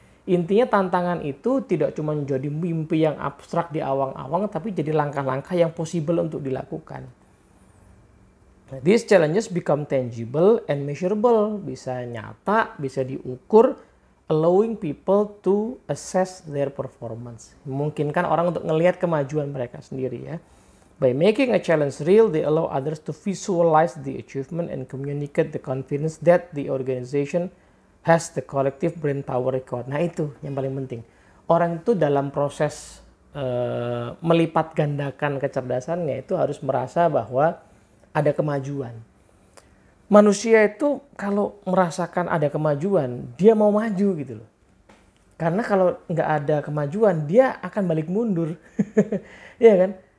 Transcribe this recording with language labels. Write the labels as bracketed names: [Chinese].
[Indonesian] Intinya tantangan itu tidak cuma menjadi mimpi yang abstrak di awang-awang, tapi jadi langkah-langkah yang possible untuk dilakukan. [English] These challenges become tangible and measurable, [Indonesian] bisa nyata, bisa diukur, [English] allowing people to assess their performance. [Indonesian] Memungkinkan orang untuk ngelihat kemajuan mereka sendiri ya. [English] By making a challenge real, they allow others to visualize the achievement and communicate the confidence that the organization has the collective brain power record. [Indonesian] Nah itu yang paling penting. Orang itu dalam proses melipat gandakan kecerdasannya itu harus merasa bahwa ada kemajuan. Manusia itu kalau merasakan ada kemajuan, dia mau maju gitu loh. Karena kalau nggak ada kemajuan, dia akan balik mundur. Iya kan?